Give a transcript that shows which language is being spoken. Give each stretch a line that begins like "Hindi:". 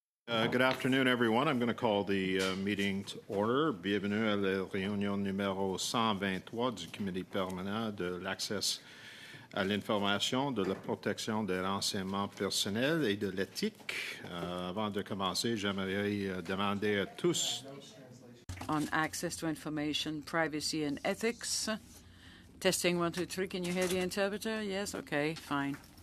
English: Good afternoon, everyone. I'm going to call the meeting to order.
French: Bienvenue à la réunion numéro 123 du Comité permanent de l'accès à l'information, de la protection des renseignements personnels et de l'éthique. Avant de commencer, j'aimerais demander à tous.
English: On access to information, privacy, and ethics. Testing 1, 2, 3. Can you hear the interpreter? Yes? Okay, fine.